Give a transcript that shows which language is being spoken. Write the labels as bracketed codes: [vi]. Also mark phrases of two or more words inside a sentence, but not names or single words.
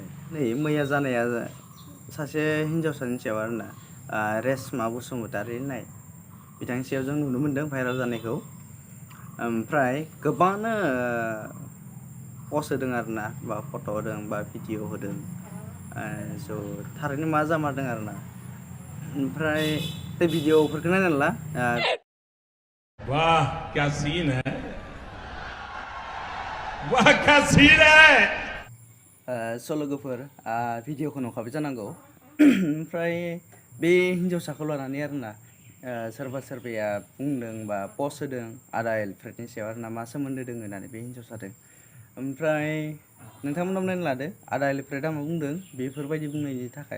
[brx] नै मैया जानाया सासे हिन्जावसानि सायाव आरोना, रेशमा बसुमतारी होननाय बिथांनि सायाव जों नुनो मोन्दों भाइराल जानायखौ। ओमफ्राय गोबाङानो पस्ट होदों आरोना, बा फट' होदों बा भिडिअ होदों। थारैनो मा जामारदों आरोना। ओमफ्राय बे भिडिअफोरखौ नायना ला। [hi] वाह क्या सीन है, वाह क्या सीन है। [brx] लोगोफोर भिडिअखौ नुखाबाय जानांगौ। ओमफ्राय बे हिन्जावसाखौ लानानै आरोना सोरबा सोरबाया बुंदों बा पस्ट होदों आदा एलफ्रेडनि सायाव आरोना, मा सोमोन्दो दङ होननानै बे हिन्जावसाजों। ओमफ्राय नोंथांमोनाव नायना लादो आदा एलफ्रेडआ मा बुंदों बेफोरबायदि बुंनायनि थाखाय।